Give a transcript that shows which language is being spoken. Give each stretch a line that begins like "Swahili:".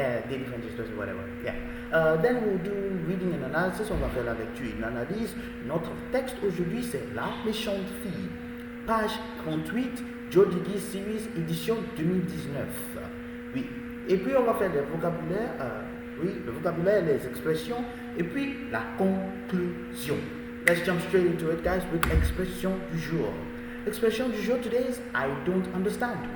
English: Daily French expression, whatever. Then we'll do reading and analysis.
French: On va faire la lecture et l'analyse. Notre texte aujourd'hui, c'est La méchante fille. Page 38, Joe Didier Series, édition 2019. Oui. Et puis, on va faire le vocabulaire, le vocabulaire, les expressions, et puis la conclusion.
English: Let's jump straight into it, guys, with
French: expression du jour. Expression du jour
English: today is I don't understand.